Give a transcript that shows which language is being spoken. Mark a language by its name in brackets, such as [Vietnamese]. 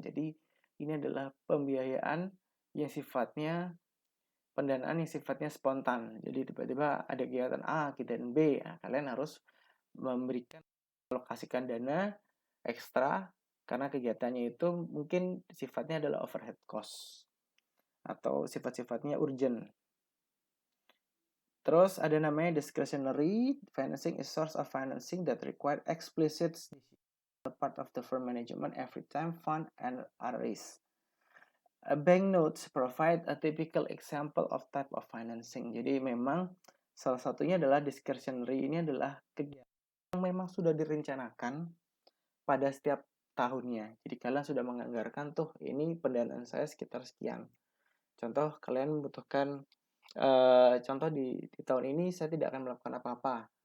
[Indonesian] Jadi ini adalah pembiayaan yang sifatnya pendanaan yang sifatnya spontan. Jadi tiba-tiba ada kegiatan A, kegiatan B. Nah, kalian harus alokasikan dana ekstra karena kegiatannya itu mungkin sifatnya adalah overhead cost atau sifat-sifatnya urgent. Terus ada namanya [English] discretionary financing is source of financing that require explicit part of the firm management every time fund and are raised. Bank notes provide a typical example of type of financing. [Indonesian] Jadi memang salah satunya adalah discretionary, ini adalah kegiatan yang memang sudah direncanakan pada setiap tahunnya. Jadi kalian sudah menganggarkan tuh ini pendanaan saya sekitar sekian. Contoh kalian membutuhkan contoh di tahun ini saya tidak akan melakukan apa-apa.